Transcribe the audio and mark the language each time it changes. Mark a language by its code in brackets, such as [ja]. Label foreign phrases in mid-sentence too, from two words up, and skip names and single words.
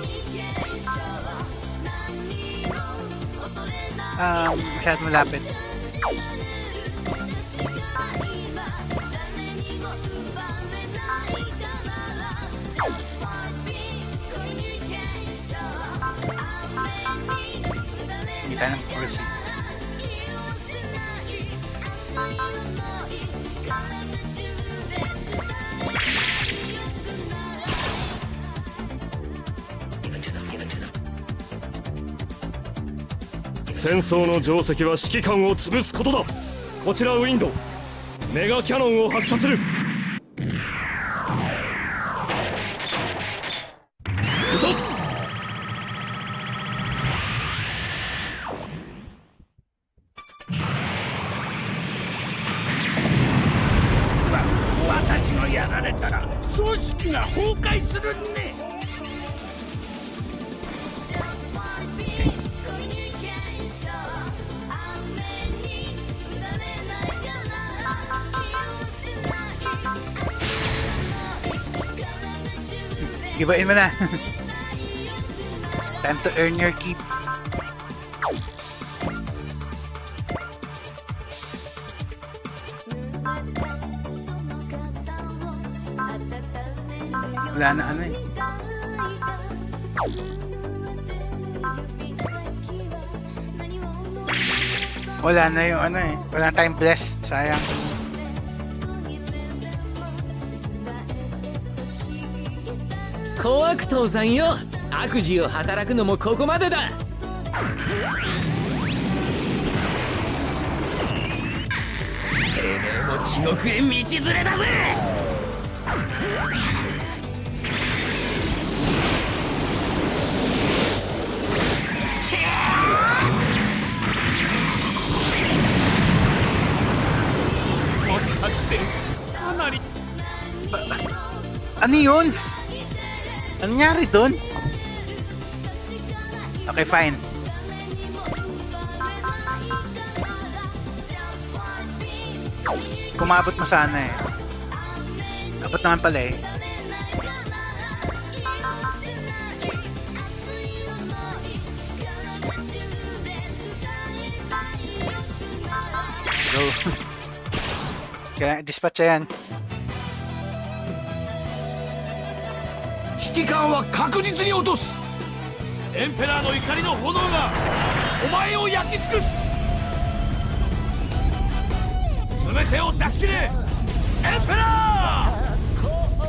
[tl] Masyadong malapit. Kita ng proceed. [ja] 戦争の定石は指揮官を潰すことだ。こちらウィンドウ、メガキャノンを発射する。行くぞ。私がやられたら組織が崩壊するね。 [tl] Gibain mo na. [en] Time to earn your keep. [tl] Wala na ano eh. Wala na yung ano eh. Wala na tayong bless. Sayang. [ja] 怖く父さんよ。悪事を働くのもここまでだ。てめえも地獄へ道連れだぜ。もしかしてかなり [tl] Ano yun? Ano nangyari dun? [en] Okay, fine. [tl] Kumabot mo sana eh. Abot naman pala eh. Go. Kaya dispatch yan. [ja] 指揮官は確実に落とす。エンペラーの怒りの炎がお前を焼き尽くす。全てを出し切れエンペラー。